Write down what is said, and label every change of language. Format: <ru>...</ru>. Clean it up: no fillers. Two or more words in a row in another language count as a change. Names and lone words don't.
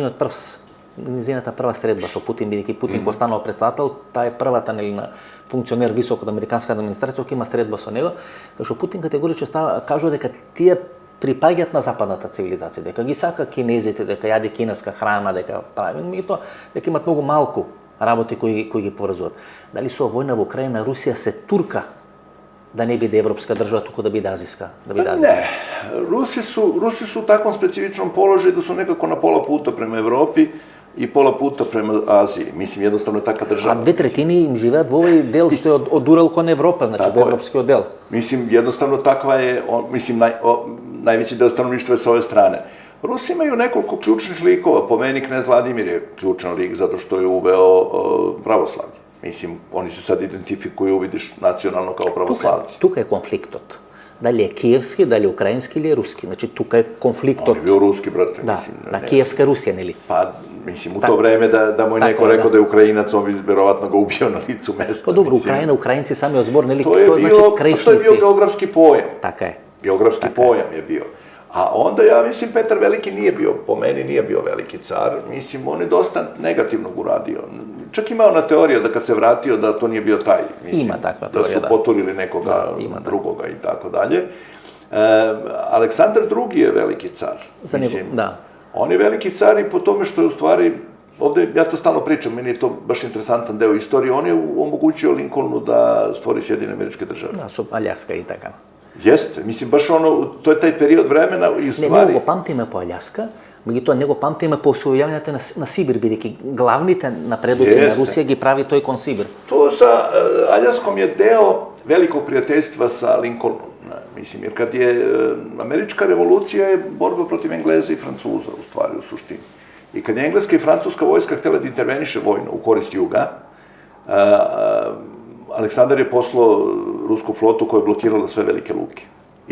<mk>незината прва средба со Путин, бидејќи Путин го станал председател, таа е првата нели на функционер висок од американската администрација кој има средба со него, кај што Путин категорично кажува дека тие припаѓаат на западната цивилизација, дека ги сака кинезите, дека јаде кинеска храна, дека прави, меѓутоа дека имат многу малку работи кои ги поврзуваат. Дали со војна во Украина Русија се турка да не биде европска држава, туку да биде азиска?</mk> <sr>Не, Руси su u takvom specifičnom položaju da su nekako na pola puta prema Evropi i pola puta prema Aziji. Mislim, jednostavno je takva država.</sr> <mk>A 2/3 im živeат во овој дел што е од Урал кон Европа, значи во европскиот дел.</mk> <sr>Mislim, jednostavno takva je, mislim, najveći deo stanovništva je s ove strane. Rusi imaju nekoliko ključnih likova, po meni knez Vladimir je ključan lik zato što je uveo pravoslavlje. Mislim, oni se sad identifikuju, vidiš, nacionalno kao pravoslavci.</sr> <mk>Тука е конфликтот. Дали е киевски, дали е украински или е руски. Значи, тука е конфликтот. Он е бил руски, брате. Да, на киевска Русија, нели?</mk> <sr>Pa, mislim, u to vreme da mu je neko rekao da je Ukrajinac, on bi verovatno ga ubio na licu mesta. Pa dobro, Ukrajina, Ukrajinci sami od zbor, neli? To je bio geografski pojam.</sr> <mk>Така е.</mk> <sr>Geografski pojam je bio. A onda, ja mislim, Petar Veliki nije bio, po meni nije bio veliki car, mislim, on je dosta negativnog uradio. Čak ima ona teorija da kad se vratio da to nije bio taj, mislim, ima takva teorija, da su poturili nekoga drugoga i tako dalje. Aleksandar II je veliki car. Mislim, da. On je veliki car i po tome što je u stvari, ovde, ja to stalno pričam, meni je to baš interesantan deo istorije, on je omogućio Lincolnu da stvori Sjedinjene Američke Države. Da, su Aljaska i така. Jeste, mislim, baš ono, to je taj period vremena i u stvari...</sr> <mk>Не го памтиме по Алjaска, меѓутоа не го памтиме по освојувањето на Сибир, бидејќи главните напредоци на Русија ги прави тој кон Сибир.</mk> <sr>To sa Aljaskom je deo velikog prijateljstva sa Lincolnom, mislim, jer kad je američka revolucija je borba protiv Engleza i Francuza, u stvari, u suštini. I kad je engleska i francuska vojska htjela da interveniše vojno u korist juga, Aleksandar je poslao rusku flotu koja je blokirala sve velike luke.</sr>